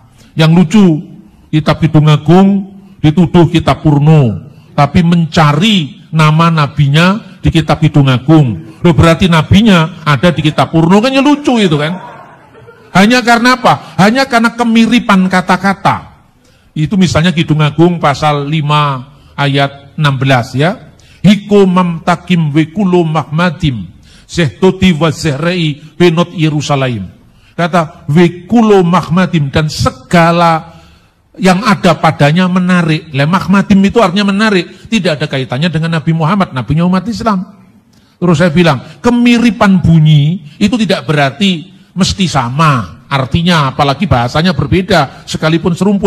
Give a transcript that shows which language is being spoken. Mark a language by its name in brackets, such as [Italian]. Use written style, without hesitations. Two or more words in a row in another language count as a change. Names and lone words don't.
[Indonesian] Yang lucu, kitab Kidung Agung dituduh kitab Purno, tapi mencari nama nabinya di kitab Kidung Agung. Loh, berarti nabinya ada di kitab Purno, kan ya lucu itu kan. Hanya karena apa? Hanya karena kemiripan kata-kata. Itu misalnya Kidung Agung pasal 5 ayat 16 ya. [Hebrew] חכו ממתקים וכלו מחמדים זה דודי וזה רעי בנות ירושלים. [Indonesian] Kata [Hebrew] וכלו מחמדים, [Indonesian] dan segala yang ada padanya menarik. Mahmadim itu artinya menarik. Tidak ada kaitannya dengan Nabi Muhammad, nabinya umat Islam. Terus saya bilang, kemiripan bunyi itu tidak berarti mesti sama artinya, apalagi bahasanya berbeda sekalipun serumpun.